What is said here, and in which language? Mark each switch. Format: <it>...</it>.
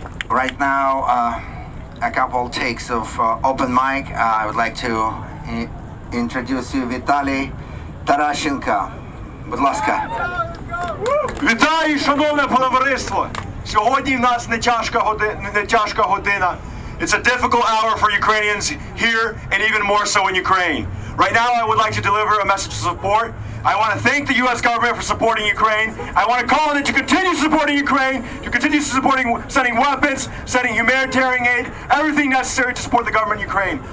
<en>Right now, a couple takes of open mic. I would like to introduce you Vitaly Tarashenko.</en> <uk>Будь ласка. Вітаю, шановне товариство! Сьогодні в нас не тяжка година.</uk> <en>It's a difficult hour for Ukrainians here and even more so in Ukraine. Right now I would like to deliver a message of support. I want to thank the US government for supporting Ukraine. I want to call on it to continue supporting Ukraine, to continue sending weapons, sending humanitarian aid, everything necessary to support the government of Ukraine.</en>